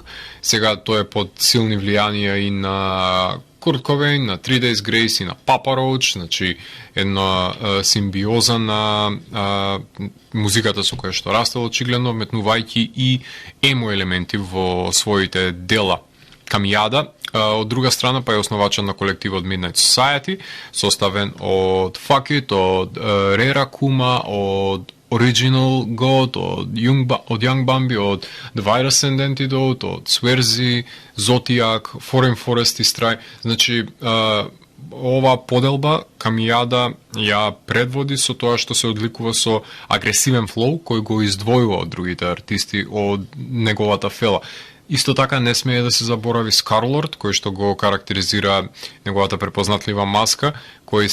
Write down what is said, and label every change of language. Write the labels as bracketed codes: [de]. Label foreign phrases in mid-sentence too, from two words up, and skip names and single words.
[mk] Сега тој е под силни влијанија и на Курт Кобейн, на 3 Days Grace и на Papa Roach, значи една симбиоза на музиката со која што растел очигледно, метнувајќи и емо елементи во своите дела. Камијада, од друга страна, па е основачен на колективот Midnight Society, составен од Fuck It, од Rera Kuma, од Original God, од Young Bambi, од The Virus and Antidote, од Swerzy, Zodiac, Foreign Forest и Stray. Значи, ова поделба Камијада ја предводи со тоа што се одликува со агресивен флоу кој го издвојува од другите артисти од неговата фела. Исто така не смее да се заборави Скарлорд, кој што го карактеризира неговата препознатлива маска, кој